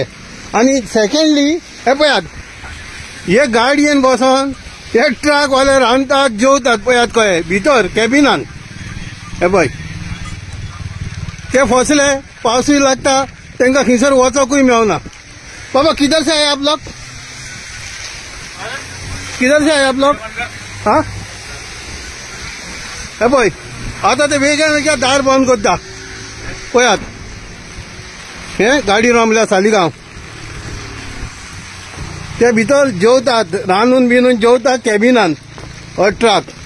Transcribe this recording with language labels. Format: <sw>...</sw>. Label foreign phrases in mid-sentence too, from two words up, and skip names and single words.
<kok>आनी सेकंडली हे पळयात हे गाडयेन बसोन हे ट्रक वाले रांदतात जेवतात पळयात कळ्ळें भितर कॅबिनान. हे पळय ते फसले, पावसूय लागता, तांकां खंयसर वचोकूय मेळना.</kok> <hi>बाबा किधर से आए आप लोग? किधर से आए आप लोग?</hi> <kok>हाँ हे पळय आता ते वेगळ्या दार बंद करता पळयात. हे गाडी रोमल्या सालिगांव. ते भितर जेवतात, रांदून बिनून जेवतात कॅबिनान ट्रक.</kok>